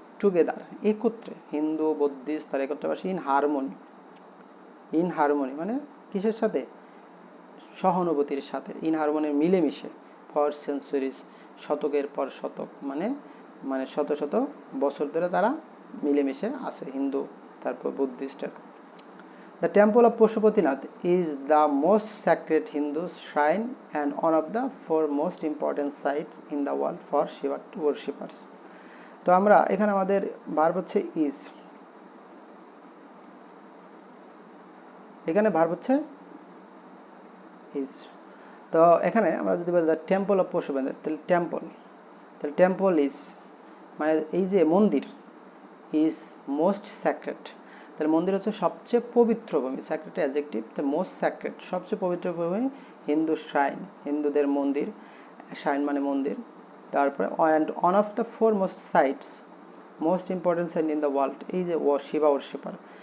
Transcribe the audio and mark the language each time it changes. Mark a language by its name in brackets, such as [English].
[Bangla] Together, একত্রে, Hindu Buddhist তারা একত্রে বাসে, [English] in harmony, [Bangla] ইন হারমোনি মানে কিসের সাথে? সহানুভূতির সাথে, ইন হারমোনি মিলেমিশে, [English] for centuries, [Bangla] শতকের পর শতক, মানে মানে শত শত বছর ধরে তারা মিলেমিশে আছে, হিন্দু তারপর বুদ্ধিস্টের। [English] The temple of Pashupatinath is the most sacred Hindu shrine and one of the four most important sites in the world for Shiva worshippers. [Bangla] তো আমরা এখানে আমাদের ভার্ব হচ্ছে ইজ, এখানে ভার্ব হচ্ছে ইজ। তো এখানে আমরা যদি বলি [English] the temple of Pashupatinath, [Bangla] তাহলে টেম্পল ইজ মানে এই যে মন্দির, [English] is most sacred, [Bangla] তাহলে মন্দির হচ্ছে সবচেয়ে পবিত্র ভূমি, স্যাক্রেড অ্যাডজেক্টিভ, তো মোস্ট স্যাক্রেড সবচেয়ে পবিত্র ভূমি, হিন্দু শ্রাইন হিন্দুদের মন্দির, শ্রাইন মানে মন্দির, তারপরে [English] and one of the four most sites, most important site in the world, [Bangla] এই যে শিবা ওরশিপার।